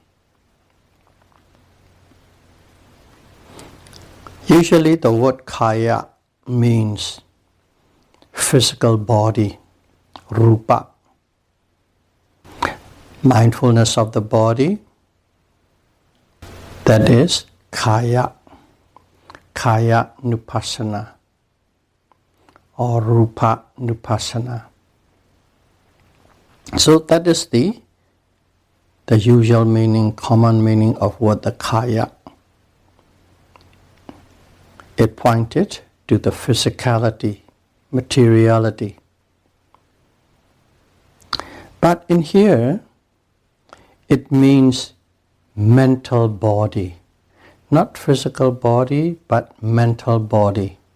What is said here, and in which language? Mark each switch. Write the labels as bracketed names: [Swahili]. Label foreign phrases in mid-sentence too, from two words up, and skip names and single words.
[English] Usually the word kaya means physical body, rupa. Mindfulness of the body, that is kaya, [Pali] kaya nupassana [English] or [Pali] rupa nupassana. [English] So that is the usual meaning, common meaning of word the kaya. It pointed to the physicality, materiality. But in here, it means mental body, not physical body, but mental body.